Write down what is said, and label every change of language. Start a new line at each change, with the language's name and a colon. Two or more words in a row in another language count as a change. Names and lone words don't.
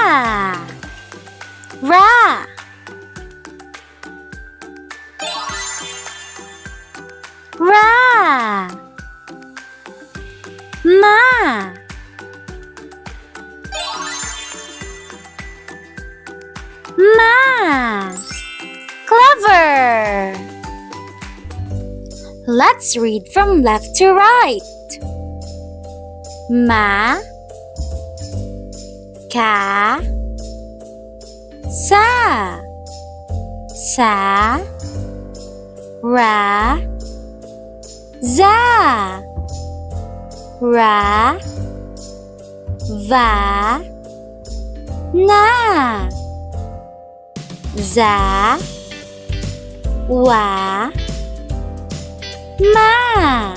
English: Ra. Ra. Ma. Ma. Clever. Let's read from left to right. Ma. Ka. Sa. Sa. Ra. Za. Ra. Va. Na. Za. Wa. Ma.